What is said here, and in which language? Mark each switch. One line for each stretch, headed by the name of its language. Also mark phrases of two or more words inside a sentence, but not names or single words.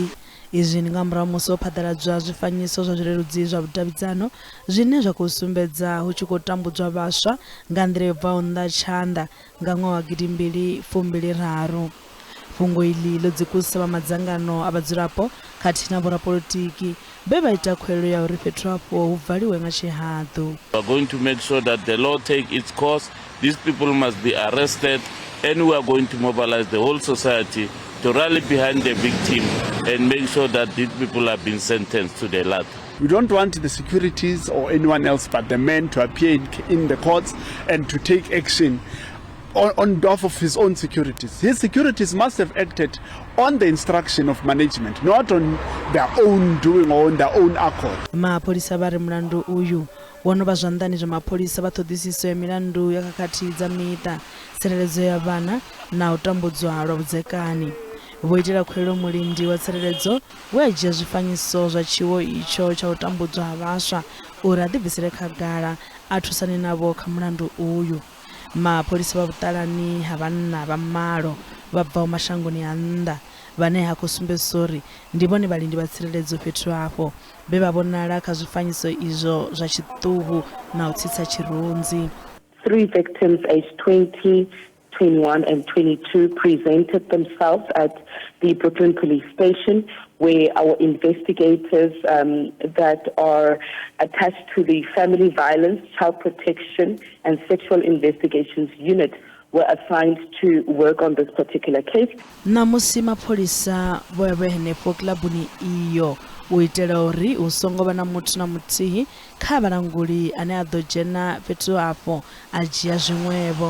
Venda: Izwi ndi nga murahu musi ho phaḓaladzwa zwifanyiso zwa zwileludzi zwa vhudavhidzano zwine zwa khou sumbedza hu tshi khou tambudzwa vhaswa nga nḓila yo bvaho nnḓa tshanḓa nga ṅwaha wa 2023. Fhungo iḽi ḽo dzikusa vha madzangano a vhadzulapo khathihi na vhorapolitiki vhe vha ita khuwelelo ya uri fhethu hafho hu valiwe nga tshihaḓu.
English: We are going to make sure that the law take its course. These people must be arrested, and we are going to mobilize the whole society to rally behind the victim and make sure that these people have been sentenced to the latter. We don't want the securities or anyone else but the men to appear in the courts and to take action on behalf of his own securities. His securities must have acted on the instruction of management, not on their own doing or on their own accord.
Venda: Mapolisa vha ri mulandu uyu wono vha zwanḓani zwa mapholisa vha ṱhoḓisiso ya milandu ya khakhathi dza miṱa, tsireledzo ya vhana na u tambudzwa lwa vhudzekani. Vho itela khuwelelo mulindi wa tsireledzo we a dzhia zwifanyiso zwa tshiwo itsho tsha u tambudzwa ha vhaswa uri a ḓibvisele khagala a thusane navho kha mulandu uyu. Mapholisa vha vhuṱalani ha vhanna vha malo vha bvaho mashangoni a nnḓa vhane ha khou sumbedzisa uri ndi vhone vhalindi vha tsireledzo fhethu hafho vhe vha vhonala kha zwifanyiso izwo zwa tshiṱuhu na u tsitsa tshirunzi.
English: 3 victims aged 20, 21 and 22 presented themselves at the Brooklyn Police Station, where our investigators that are attached to the Family Violence, Child Protection and Sexual Investigations Unit were assigned to work on this particular case.
Venda: Namusi mapholisa vho ya henefho kilabuni iyo u itela uri hu songo vha na muthu na muthihi kha vhalanguli ane a ḓo dzhena fhethu hafho a dzhia zwiṅwevho.